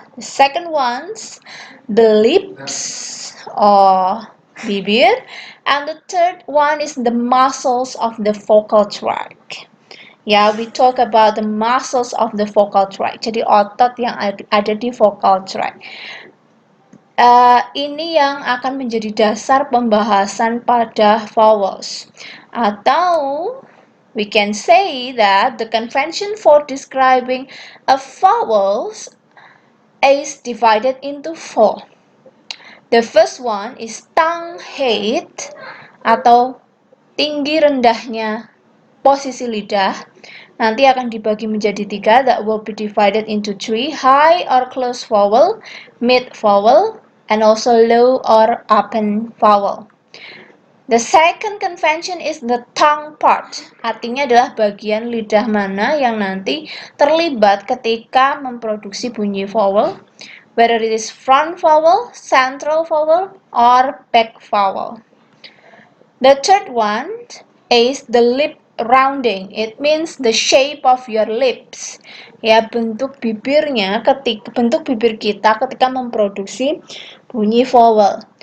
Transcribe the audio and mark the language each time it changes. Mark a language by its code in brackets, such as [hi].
[en] The second one's the lips or bibir, and the third one is the muscles of the vocal tract. We talk about the muscles of the vocal tract. [id] Jadi otot yang ada di vocal tract. Ini yang akan menjadi dasar pembahasan pada vowels. [en] Atau we can say that the convention for describing a vowels is divided into four. The first one is tongue height [id] atau tinggi rendahnya posisi lidah. Nanti akan dibagi menjadi tiga, [en] that will be divided into three: high or close vowel, mid vowel, and also low or open vowel. The second convention is the tongue part. [id] Artinya adalah bagian lidah mana yang nanti terlibat ketika memproduksi bunyi vowel, [en] whether it is front vowel, central vowel, or back vowel. The third one is the lip rounding. It means the shape of your lips. [id] Bentuk bibirnya bentuk bibir kita ketika memproduksi bunyi vowel.